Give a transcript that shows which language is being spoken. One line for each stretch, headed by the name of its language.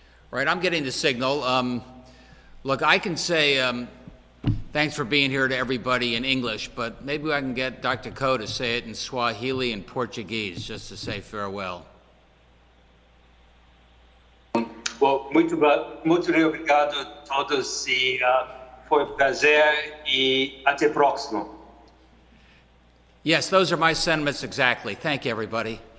English: Right, I'm getting the signal. Look, I can say thanks for being here to everybody in English, but maybe I can get Dr. Ko to say it in Swahili and Portuguese, just to say farewell. Well,
Portuguese: muito obrigado a todos e foi prazer e até próximo.
English: Yes, those are my sentiments exactly. Thank you, everybody.